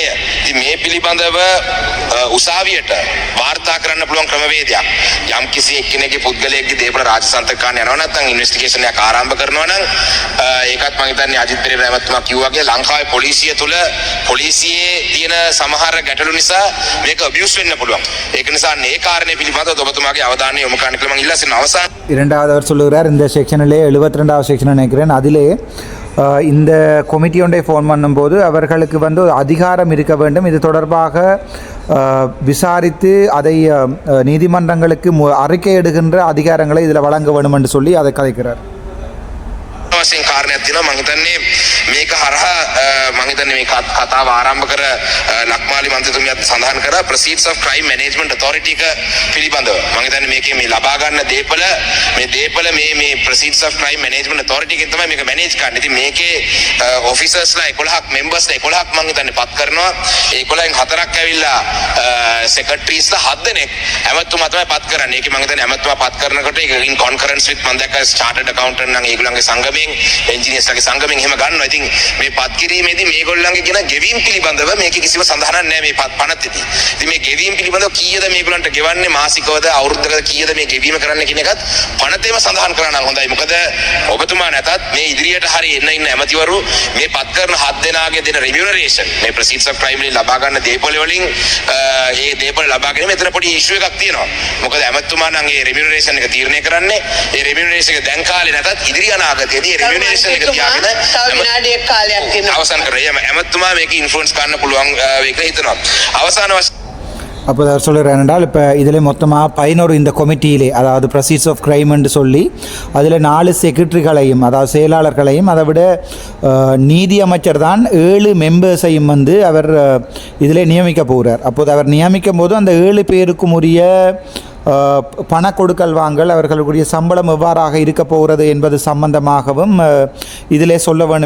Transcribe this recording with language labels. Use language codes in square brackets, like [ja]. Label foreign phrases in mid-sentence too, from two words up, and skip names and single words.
[si] ඉතින් මේ පිළිබඳව උසාවියට වාර්තා කරන්න පුළුවන් ක්‍රමවේදයක් යම් කිසි එක්කෙනෙක්ගේ පුද්ගලයෙක්ගේ දේපල රාජසන්තක ගන්න යනවා නැත්නම් ඉන්වෙස්ටිගේෂන් එකක් ආරම්භ කරනවා නම් ඒකත් මම හිතන්නේ අජිත් පෙරේරා ඇමතුමා කිව්වා වගේ ලංකාවේ පොලිසිය තුල පොලිසියේ තියෙන සමහර ගැටලු නිසා මේක අබියුස් වෙන්න පුළුවන්. ඒක නිසා මේ කාරණේ පිළිබඳව ඔබතුමාගේ අවධානය යොමු කරන්න කියලා මම ඉල්ලා සිටිනවා. අවසාන [ta] இரண்டாவது அவர் சொல்லுகிறார், இந்த செக்ஷனிலே 72வது செக்ஷன் நினைக்கிறேன், அதிலே இந்த கொமிட்டி ஒன்றை ஃபோன் பண்ணும்போது அவர்களுக்கு அதிகாரம் இருக்க வேண்டும். இது தொடர்பாக விசாரித்து அதை நீதிமன்றங்களுக்கு அறிக்கையிடுகின்ற அதிகாரங்களை இதில் வழங்க வேண்டும் என்று சொல்லி அதை கதைக்கிறார். [si] වශයෙන් කාරණයක් තියෙනවා. මම හිතන්නේ මේක හරහා මම හිතන්නේ මේ කතාව ආරම්භ කර ලක්මාලි මන්ත්‍රීතුමියත් සඳහන් කරා [en] proceeds of crime management authority [si] එක පිළිබඳව. මම හිතන්නේ මේකේ මේ ලබා ගන්න දේපල මේ [en] proceeds of crime management authority [si] එකෙන් තමයි මේක manage කරන්නේ. ඉතින් මේකේ officersලා 11ක් membersලා 11ක් මම හිතන්නේ පත් කරනවා. ඒ 11න් 4ක් ඇවිල්ලා secretaries ලා 7 දෙනෙක් ඇමතුමා තමයි පත් කරන්නේ. ඒකේ මම හිතන්නේ ඇමතුමා පත් කරනකොට ඒක [en] in concurrence with [si] මම දැක්ක [en] chartered accountant [si] නම් ඒගොල්ලන්ගේ සංගමයෙන් එන්ජිනියර්ස්ලාගේ සංගමයෙන් එහෙම ගන්නවා. ඉතින් මේ පත් කිරීමේදී මේගොල්ලන්ගේ කියන ගෙවීම් පිළිබඳව මේකේ කිසිම සඳහනක් නැහැ මේ පනතේදී. ඉතින් මේ ගෙවීම් පිළිබඳව කීයද මේගොල්ලන්ට ගෙවන්නේ මාසිකවද අවුරුද්දකද කීයද මේ ගෙවීම කරන්න කියන එකත් පනතේම සඳහන් කරා නම් හොඳයි. මොකද ඔබතුමා නැතත් මේ ඉදිරියට හරි එන්න ඇමතිවරු මේ පත් කරන 7 දෙනාගේ දෙන remuneration මේ [en] proceeds of crime [si] වලින් ලබා ගන්න දේපොළ වලින් ඒ දේපොළ ලබා ගැනීම මෙතන පොඩි ඉෂුව එකක් තියෙනවා. මොකද ඇමතුමා නම් ඒ remuneration එක තීරණය කරන්නේ ඒ remuneration එක දැන් කාලේ නැතත් ඉදිරි අනාගතයේදී remuneration එක තියාගෙන විනාඩියක් කාලයක් තියෙනවා. අවසන් කරේ ඇමතුමා මේක ඉන්ෆ්ලුවන්ස් කරන්න පුළුවන් ඒක හිතනවා. අවසාන වශයෙන් [ta] அப்போது அவர் சொல்கிறார் என்றால், இப்போ இதில் மொத்தமாக 11 இந்த கொமிட்டியிலே, அதாவது [en] proceeds of crime [ta] என்று சொல்லி அதில் 4 செக்ரட்டரிகளையும் அதாவது செயலாளர்களையும் அதை விட நீதி அமைச்சர் தான் 7 மெம்பர்ஸையும் அவர் இதிலே நியமிக்க போகிறார். அப்போது அவர் நியமிக்கும் போது அந்த 7 பேருக்கும் உரிய பண கொடுக்கல் வாங்கல் அவர்களுடைய சம்பளம் எவ்வாறாக இருக்க போகிறது என்பது சம்பந்தமாகவும் இதிலே சொல்ல வேண்டும்.